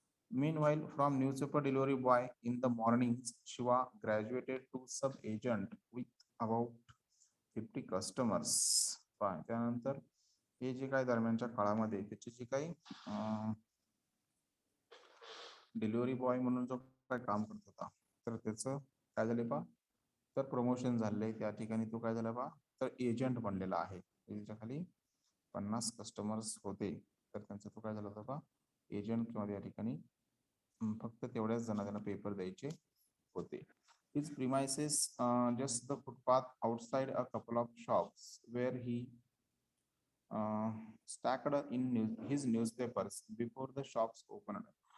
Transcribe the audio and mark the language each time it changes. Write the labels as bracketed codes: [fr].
[en] Meanwhile, from newspaper delivery boy in the mornings, Shiva graduated to sub agent with about 50 customers. [mr] पहा, त्यानंतर हे जे काही दरम्यानच्या काळामध्ये त्याची जी काही डिलिव्हरी बॉय म्हणून जो काय काम करत होता, तर त्याचं काय झाले पहा, तर प्रमोशन झाले. त्या ठिकाणी तो काय झाला पहा, तर एजंट बनलेला आहे. त्याच्या खाली 50 कस्टमर्स होते, तर त्यांचा तो काय झाला होता पहा, एजंट किंवा त्या ठिकाणी फक्त तेवढ्याच जणांना त्यांना पेपर द्यायचे होते. [en] His premises just the footpath outside a couple of shops where he stacked in his newspapers before the shops opened.